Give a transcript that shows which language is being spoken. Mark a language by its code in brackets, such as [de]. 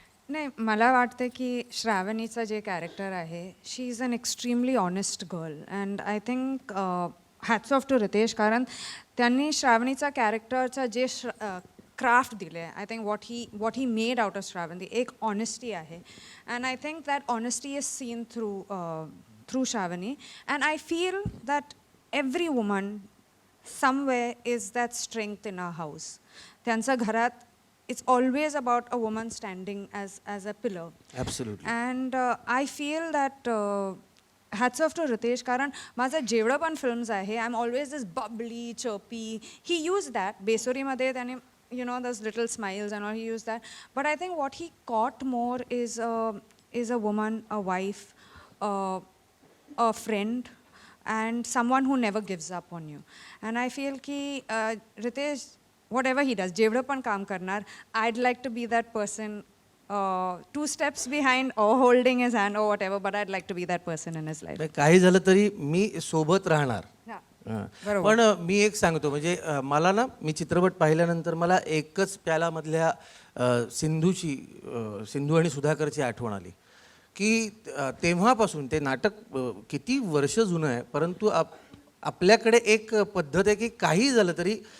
[mr] नाही, मला वाटतं की श्रावणीचं जे कॅरेक्टर आहे, [en] she is an extremely honest girl, and I think hats off to Ritesh, [mr] कारण त्यांनी श्रावणीचा कॅरेक्टरचा जे क्राफ्ट दिले, [en] I think what he made out of Shravani, [mr] एक ऑनेस्टी आहे. [en] And I think that honesty is seen through Shravani, and I feel that every woman somewhere is that strength in our house. [mr] त्यांच्या घरात [en] it's always about a woman standing as a pillar. Absolutely. And I feel that hats off to Ritesh, [mr] कारण माझं जेवढं पण films आहे, [en] I'm always this bubbly, chirpy. He used that. [mr] बेसुरीमध्ये त्याने, [en] you know, those little smiles and all, he used that. But I think what he caught more is a woman, a wife, a friend, and someone who never gives up on you. And I feel ki Ritesh, whatever he does, [mr] जेवढं पण काम करणार, [en] I'd like to be that person 2 steps behind or holding his hand or whatever, but I'd like to be that person in his life. [mr] काही झालं तरी मी सोबत राहणार. हा, हां. बरोबर. पण मी एक सांगतो, म्हणजे मला ना, मी चित्रपट पाहिल्यानंतर मला एकच प्यालामधल्या सिंधू आणि सुधाकरची आठवण आली की तेव्हापासून ते नाटक किती वर्ष जुनं आहे, परंतु आपल्याकडे एक पद्धत आहे की काही झालं तरी